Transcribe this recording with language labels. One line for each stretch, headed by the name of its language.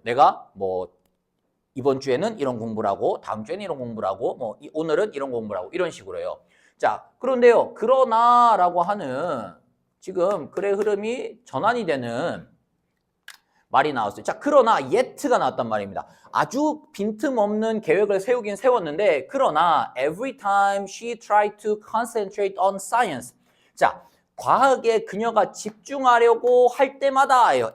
Korean: 내가 뭐 이번 주에는 이런 공부를 하고 다음 주에는 이런 공부를 하고 뭐 오늘은 이런 공부를 하고 이런 식으로요. 자, 그런데요. 그러나라고 하는 지금 글의 흐름이 전환이 되는 말이 나왔어요. 자, 그러나 yet가 나왔단 말입니다. 아주 빈틈없는 계획을 세우긴 세웠는데 그러나
English: every time she tried to concentrate on science.
Korean: 자, 과학에 그녀가 집중하려고 할 때마다예요.